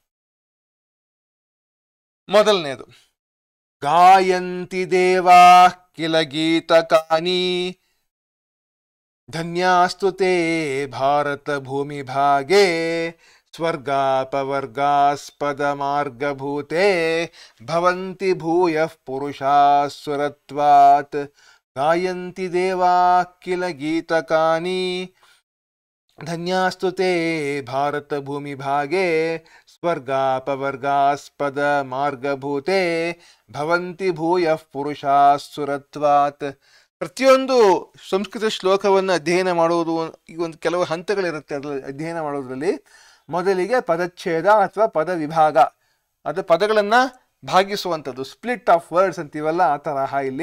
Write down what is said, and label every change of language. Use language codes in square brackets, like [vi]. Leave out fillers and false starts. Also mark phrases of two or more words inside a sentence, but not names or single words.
[sa] ಮೊದಲನೇದು, ಗಾಯಂತಿ ದೇವಾ ಕಿಲ ಗೀತಕಾನಿ ಧನ್ಯಾಸ್ತುತೆ ಭಾರತ ಭೂಮಿ ಭಾಗೆ ಸ್ವರ್ಗಾಪವರ್ಗಾಸ್ಪದ ಮಾರ್ಗಭೂತೆ ಭವಂತಿ ಭೂಯಃ ಪುರುಷಾಃ ಸುರತ್ವಾತ್. ಗಾಯಂತಿ ದೇವಾ ಕಿಲ ಗೀತಕಾನಿ ಧನ್ಯಾಸ್ತುತೆ ಭಾರತ ಭೂಮಿ ಭಾಗೆ ಸ್ವರ್ಗಾಪವರ್ಗಾಸ್ಪದ ಮಾರ್ಗಭೂತೆ ಭವಂತಿ ಭೂಯಃ ಪುರುಷಾಃ ಸುರತ್ವಾತ್. [kn] ಪ್ರತಿಯೊಂದು ಸಂಸ್ಕೃತ ಶ್ಲೋಕವನ್ನು ಅಧ್ಯಯನ ಮಾಡುವುದು ಈಗ ಒಂದು ಕೆಲವು ಹಂತಗಳಿರುತ್ತೆ. ಅದರಲ್ಲಿ ಅಧ್ಯಯನ ಮಾಡೋದ್ರಲ್ಲಿ ಮೊದಲಿಗೆ ಪದಚ್ಛೇದ ಅಥವಾ ಪದ ವಿಭಾಗ, ಅದು ಪದಗಳನ್ನು ಭಾಗಿಸುವಂಥದ್ದು, [en] split of words [kn] ಅಂತೀವಲ್ಲ ಆ ತರಹ.